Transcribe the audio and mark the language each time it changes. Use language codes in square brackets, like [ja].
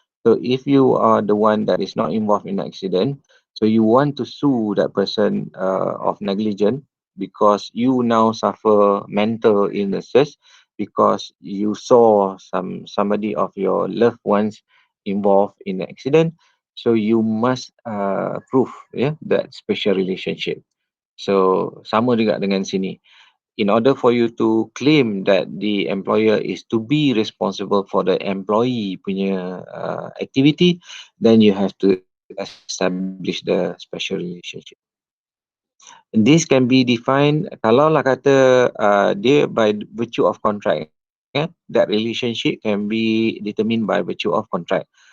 [en] So if you are the one that is not involved in the accident, so you want to sue that person of negligence because you now suffer mental illnesses because you saw somebody of your loved ones involved in the accident. So you must prove that special relationship. [ms] So sama juga dengan sini. [en] In order for you to claim that the employer is to be responsible for the employee punya activity, then you have to establish the special relationship. This can be defined, [ms] kalau lah kata dia [en] by virtue of contract, that relationship can be determined by virtue of contract.